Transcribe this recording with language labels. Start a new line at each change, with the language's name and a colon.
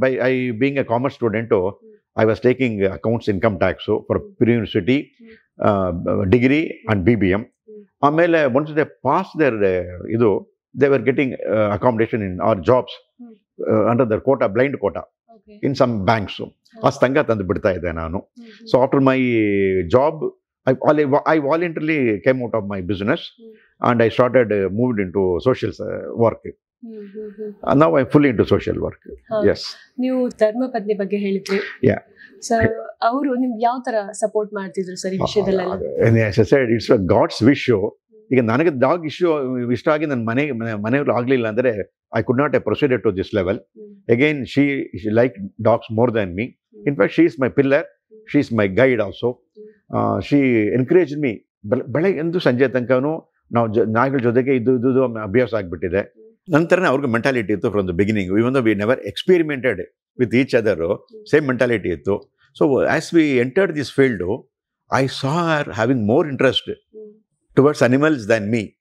English: I being a commerce student, I was taking accounts, income tax for university, degree and BBM.
Kannada: ಆಮೇಲೆ
English: Once they pass there ಇದು, they were getting accommodation in our jobs under their quota, blind quota in some banks.
Kannada: ಅಷ್ಟಂಗ ತಂದು ಬಿಡ್ತಾ ಇದ್ದೆ ನಾನು.
English: So after my job I voluntarily came out of my business and I started moved into social work. Now I'm fully into social work. Yes.
Kannada: ನೀವು ಧರ್ಮಪತ್ನಿ ಬಗ್ಗೆ ಹೇಳಿದ್ರಿ. Sir, ಅವರು ನಿಮ್ಗೆ ಯಾವ ತರ ಸಪೋರ್ಟ್ ಮಾಡ್ತಿದ್ರು ಸರ್ ಈ ವಿಷಯದಲ್ಲೆಲ್ಲ?
English: As I said, it's a God's wish.
Kannada: ಈಗ ನನಗೆ ಡಾಗ್ ಇಷ್ಟ ಆಗಿ ನನ್ನ ಮನೆಯವರು ಆಗಲಿಲ್ಲ ಅಂದರೆ
English: I could not have proceeded to this level. Again, she liked dogs more than me. In fact, she is my pillar. She is my guide also. She encouraged me.
Kannada: ಬೆಳಗ್ಗೆಂದು ಸಂಜೆ ತನಕನೂ ನಾವು ನಾಯಿಗಳ ಜೊತೆಗೆ ಇದು ಅಭ್ಯಾಸ ಆಗಿಬಿಟ್ಟಿದೆ. ನಂತರನೇ ಅವ್ರಿಗೆ ಮೆಂಟಾಲಿಟಿ ಇತ್ತು
English: From the beginning. Even we never experimented with each other,
Kannada: same mentality ಇತ್ತು.
English: So as we entered this field, I saw her having more interest towards animals than me.